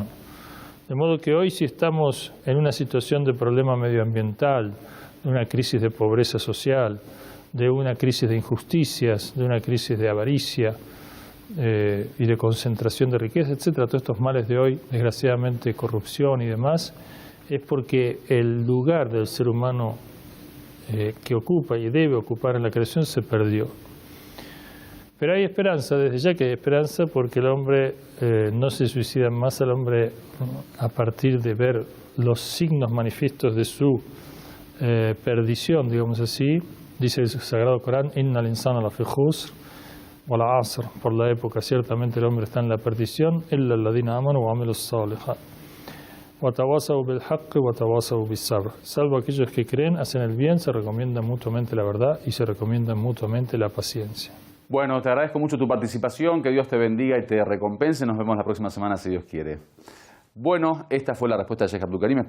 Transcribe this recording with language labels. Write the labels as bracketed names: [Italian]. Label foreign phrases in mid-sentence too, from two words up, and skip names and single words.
[Spanish] De modo que hoy, si estamos en una situación de problema medioambiental, de una crisis de pobreza social, de una crisis de injusticias, de una crisis de avaricia, y de concentración de riqueza, etcétera, todos estos males de hoy, desgraciadamente corrupción y demás, es porque el lugar del ser humano que ocupa y debe ocupar en la creación se perdió. Pero hay esperanza, desde ya que hay esperanza, porque el hombre no se suicida más, al hombre a partir de ver los signos manifiestos de su perdición, digamos así. Dice el Sagrado Corán, [Arabic] إن الإنسان لفي خسر والعصر, [Spanish] por la época ciertamente el hombre está en la perdición, [Arabic] إلا الذين آمنوا وعملوا الصالحات وتواصوا بالحق وتواصوا بالصبر, [Spanish] salvo aquellos que creen, hacen el bien, se recomiendan mutuamente la verdad y se recomiendan mutuamente la paciencia. Bueno, te agradezco mucho tu participación, que Dios te bendiga y te recompense. Nos vemos la próxima semana si Dios quiere. Bueno, esta fue la respuesta de Sheikh Abdul Karim.